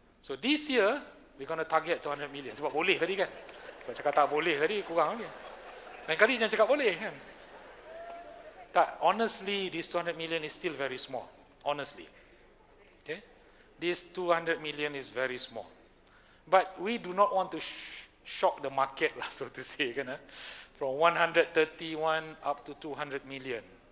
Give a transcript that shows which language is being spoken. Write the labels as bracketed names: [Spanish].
[English] So this year, we're going to target 200 million. [Malay] Sebab boleh tadi kan? Kalau cakap tak boleh tadi, kurang lagi. Lain kali jangan cakap boleh kan? [English] Tak, honestly, this 200 million is still very small. Honestly. Okay? This 200 million is very small. But we do not want to shock the market, lah, so to say. Kan, From 131 up to 200 million.